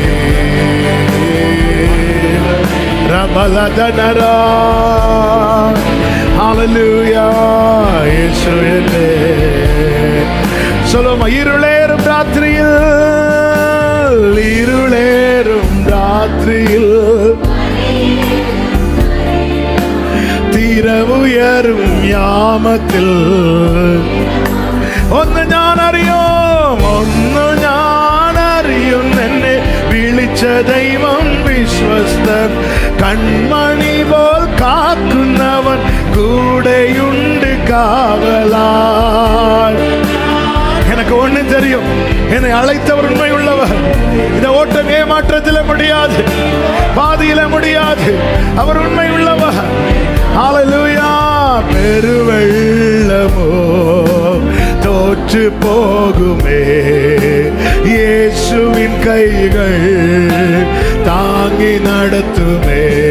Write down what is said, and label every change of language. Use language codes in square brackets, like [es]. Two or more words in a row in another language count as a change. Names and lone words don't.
[ta] ரபலதனரா ஹல்லேலூயா இயேசு என்னே. சொல்லுமா, இருளேறும் ராத்திரியில், இருளேறும் ராத்திரியில் [ml] തീരവുയരും യാമത്തിൽ ഒന്ന് ഞാൻ അറിയും എന്നെ വിളിച്ച ദൈവം വിശ്വസ്തൻ. കൺമണി പോൽ കാക്കുന്നവൻ കൂടെയുണ്ട് കാവലാൽ. [ta] எனக்கு ஒண்ணு தெரியும், என்னை அழைத்தவர் உண்மை உள்ளவர். இந்த ஓட்டம் ஏமாற்றத்தில முடியாது, பாதியில முடியாது. அவர் உண்மை உள்ளவர். ஹல்லேலூயா. பெருவெள்ளமோ தோற்று போகுமே, இயேசுவின் கைகள் தாங்கி நடத்துமே.